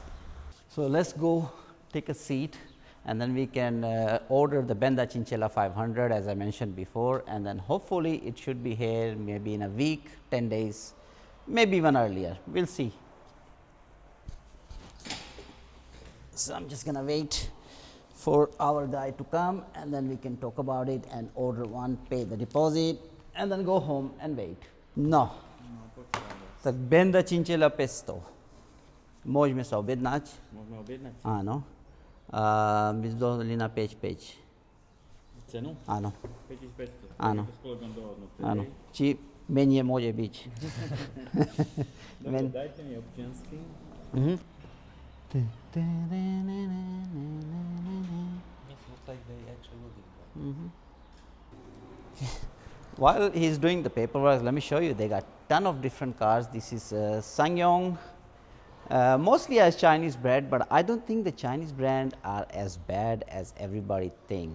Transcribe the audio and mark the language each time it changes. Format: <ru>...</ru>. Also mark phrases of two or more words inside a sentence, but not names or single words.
<en>So let's go take a seat and then we can order the Benda Chinchilla 500 as I mentioned before, and then hopefully it should be here maybe in a week, 10 days, maybe even earlier. We'll see. So I'm just gonna wait for our guy to come and then we can talk about it and order one, pay the deposit and then go home and wait.</en> <sk>No. Tak Benda Chinchilla pesto. Môžeme sa objednať? Môžeme objednať? Áno. My sme dohodli na 5. Cenu? Áno. 5500. Áno. To s kolegom dohodnuté. Áno. Či menej môže byť. Dobre, dajte mi občiansky.</sk> <en>While he's doing the paperwork, let me show you. They got ton of different cars. This is SsangYong, Mostly as Chinese brand, but I don't think the Chinese brand are as bad as everybody think.</en>